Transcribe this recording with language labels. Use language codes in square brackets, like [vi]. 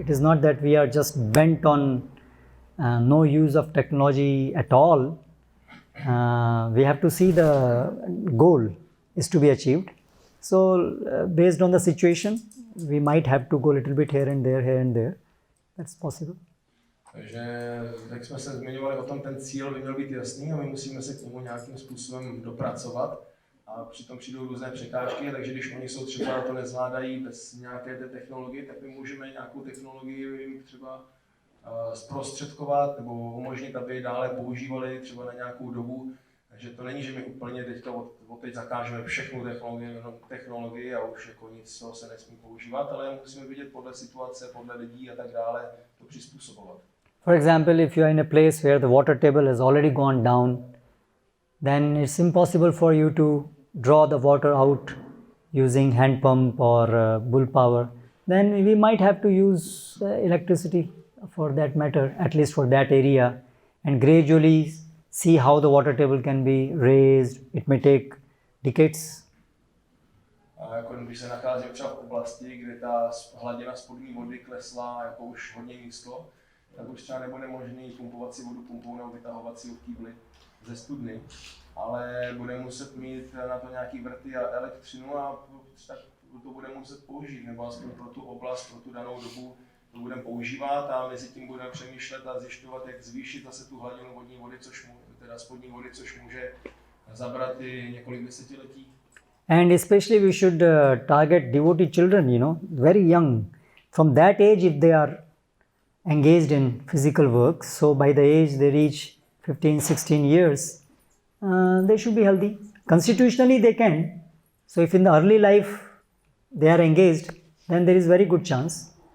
[en] It is not that we are just bent on no use of technology at all. We have to see the goal is to be achieved. So based on the situation, we might have to go a little bit here and there. That's possible. [cs] Takže, jak jsme se zmiňovali o tom, ten cíl by měl být jasný a my musíme se k němu nějakým způsobem dopracovat. A přitom přijdou různé překážky, takže když oni jsou třeba to nezvládají bez nějaké té technologie, tak my můžeme nějakou technologii jim třeba zprostředkovat nebo umožnit, aby dále používali třeba na nějakou dobu. Takže to není, že my úplně teď zakážeme všechnu technologii a už jako nic se nesmí používat, ale musíme vidět podle situace, podle lidí a tak dále to přizpůsobovat. [en] For example, if you are in a place where the water table has already gone down, then it's impossible for you to draw the water out using hand pump or bull power. Then we might have to use electricity for that matter, at least for that area, and gradually see how the water table can be raised. It may take decades. [cs] A jako když se nacházíme třeba v oblasti, kde ta hladina spodní vody klesla jako už hodně nízko, tak už třeba nebude možný pumpovací vodu pumpou nebo vytahovací od kýbly ze studny, ale bude muset mít na to nějaký vrty a elektřinu a tak to bude muset použít, nebo aspoň pro tu oblast, pro tu danou dobu to budeme používat a mezi tím budeme přemýšlet a zjišťovat, jak zvýšit zase tu hladinu vodní vody, teda spodní vody, což může zabrat i několik desetiletí. [en] And especially we should target devotee children, you know, very young. From that age, if they are engaged in physical work, so by the age they reach 15, 16 years, they should be healthy. Constitutionally they can. So if in the early life they are engaged, then there is very good chance.